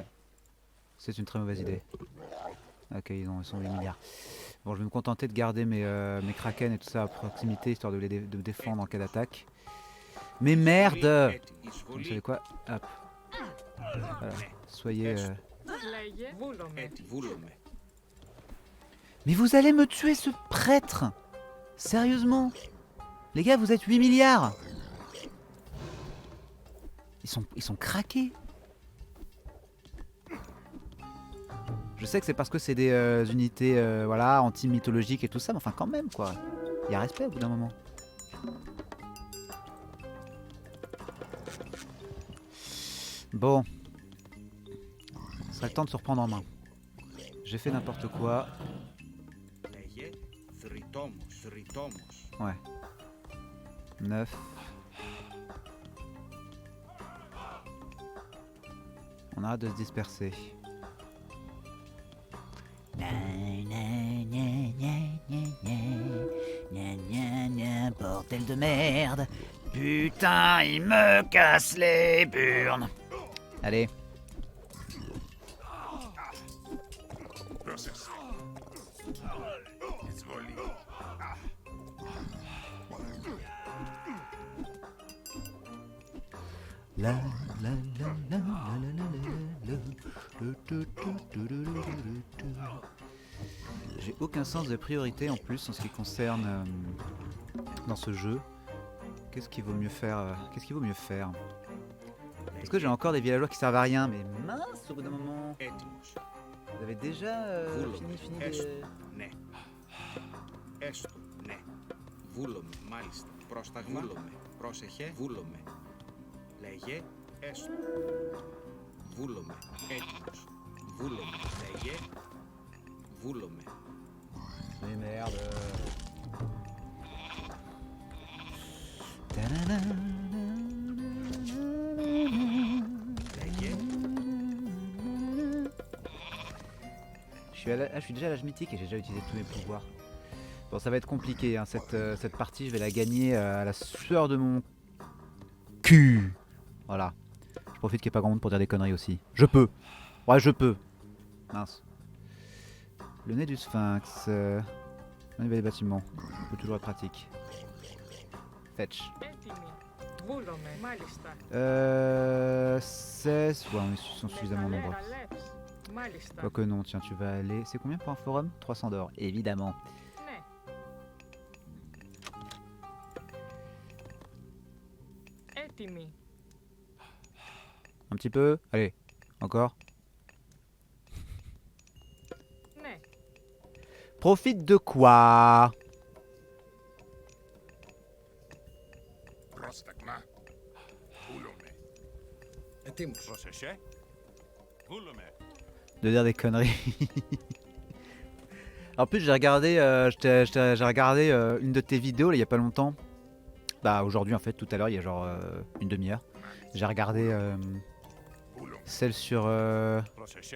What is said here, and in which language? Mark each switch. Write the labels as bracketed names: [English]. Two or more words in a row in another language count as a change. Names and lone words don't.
[French] C'est une très mauvaise idée. Ok, ils sont 8 milliards. Bon, je vais me contenter de garder mes kraken et tout ça à proximité, histoire de les de défendre en cas d'attaque. Mais merde! Vous savez quoi? Hop. Voilà. Soyez... [Greek] Λέγε. Βούλομαι. Έτσι, βούλομαι. [French] Mais vous allez me tuer ce prêtre! Sérieusement? Les gars, vous êtes 8 milliards! Ils sont craqués! Je sais que c'est parce que c'est des unités voilà, anti-mythologiques et tout ça, mais enfin quand même quoi. Il y a respect au bout d'un moment. Bon. Ce serait le temps de se reprendre en main. J'ai fait n'importe quoi. [Greek] Λέγε θρητόμος, θρητόμος. [French] Ouais. 9. On arrête de se disperser. Bordel de merde. Putain, il me casse les burnes. Allez. [Greek] Πρόσεξε. Εισβολή. La la la la la la la la la. [French] J'ai aucun sens de priorité en plus en ce qui concerne dans ce jeu. Qu'est-ce qu'il vaut mieux faire Qu'est-ce qu'il vaut mieux faire? Parce que j'ai encore des villageois qui servent à rien, mais mince au bout d'un moment. [Greek] Έτοιμος. [French] Vous avez déjà fini [Greek] Έστω. [French] de... [Greek] Ναι. Έστω. Ναι. Βούλομαι. Μάλιστα. Πρόσταγμα. Βούλομαι. Πρόσεχε. Βούλομαι. Λέγε. Έστω. Βούλομαι. Έτοιμος. Βούλομαι. Λέγε. Βούλομαι. [French] Mais merde. [Greek] Λέγε. [French] Je suis déjà à l'âge mythique et j'ai déjà utilisé tous mes pouvoirs. Bon, ça va être compliqué, hein. Cette partie, je vais la gagner à la sueur de mon cul. Voilà. Je profite qu'il n'y ait pas grand monde pour dire des conneries aussi. Je peux. Ouais, je peux. Mince. Le nez du sphinx. On y va les bâtiments. On peut toujours être pratique. Fetch. [Greek] Έτοιμη. Βούλομαι. Μάλιστα. [French] 16. Ouais, ils sont suffisamment nombreux. [Greek] Καλεύς. Μάλιστα. [French] Quoique non, tiens, tu vas aller... C'est combien pour un forum? 300 d'or, évidemment. [Greek] Ναι. Έτοιμοι. [French] Un petit peu. Allez, encore. [Greek] Ναι. [French] Profite de quoi? [Greek] Πρόσταγμα. Βούλομαι. Ετοίμος. Πρόσεχε. Βούλομαι. [French] De dire des conneries. En plus, j'ai regardé, j'ai regardé une de tes vidéos là, il y a pas longtemps. Bah aujourd'hui en fait, tout à l'heure, il y a genre une demi-heure. J'ai regardé [Greek] Βούλομαι. [French] celle sur [Greek] Πρόσεχε.